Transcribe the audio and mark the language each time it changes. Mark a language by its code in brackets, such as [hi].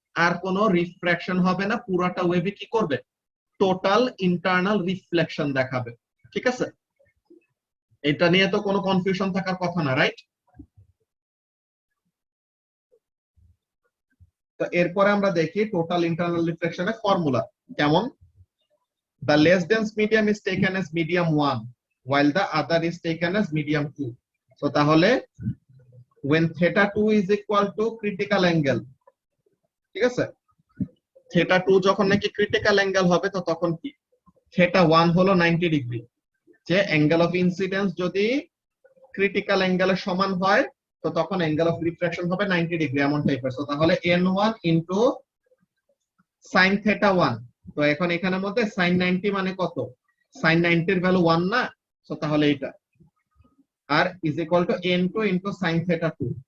[bn] আর কোনো রিফ্র্যাকশন হবে না, পুরাটা ওয়েভে কি করবে? টোটাল ইন্টারনাল রিফ্লেকশন দেখাবে। ঠিক আছে, এটা নিয়ে তো কোনো কনফিউশন থাকার কথা না, রাইট? তো এরপরে আমরা দেখি টোটাল ইন্টারনাল রিফ্লেকশনের ফর্মুলা কেমন। [en] The less dense medium is taken as medium 1 while the other is taken as medium 2. [bn] So তাহলে [en] when theta 2 is equal to critical angle, [bn] ঠিক আছে, theta 2 যখন নাকি critical angle হবে, তো তখন কি, theta 1 হলো 90 ডিগ্রি। যে অ্যাঙ্গেল অফ ইনসিডেন্স যদি ক্রিটিক্যাল অ্যাঙ্গেলের সমান হয়, তো তখন অ্যাঙ্গেল অফ রিফ্র্যাকশন হবে 90 ডিগ্রি, এমন টাইপের। তো তাহলে n1 ইনটু sin theta 1। তো এখন এখানের মধ্যে sin 90 মানে কত? sin 90 এর ভ্যালু 1 না, তো তাহলে এটা আর [en] Is equal to n2 into sin theta 2।